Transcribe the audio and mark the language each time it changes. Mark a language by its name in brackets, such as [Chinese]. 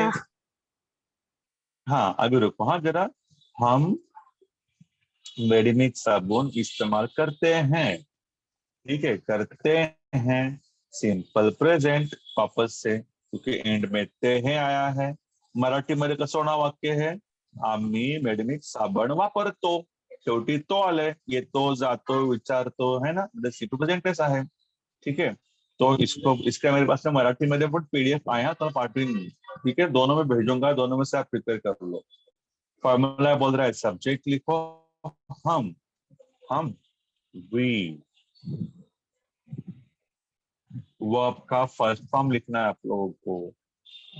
[Hindi] है। हाँ अभी रुको, हाँ जरा, हम मेडिमिक्स साबुन इस्तेमाल करते हैं, ठीक है, करते हैं, सिंपल प्रेजेंट वापस से, क्योंकि एंड में ते है आया है। [Marathi] मराठीमध्ये कसं होणार वाक्य है, आम्ही मेडिमिक्स साबण वापरतो, शेवटी तो आले, येतो जातो विचारतो है ना, सिंपल प्रेजेंटच आहे, ठीक है। [Hindi] तो इसको, इसका मेरे पास में मराठी में पण पीडीएफ आया तो पार्टी, ठीक है, दोनों में भेजूंगा, दोनों में से आप प्रिपेयर कर लो। फॉर्मूला बोल रहा है सब्जेक्ट लिखो हम वी, वर्ब का फर्स्ट फॉर्म लिखना है आप लोगों को।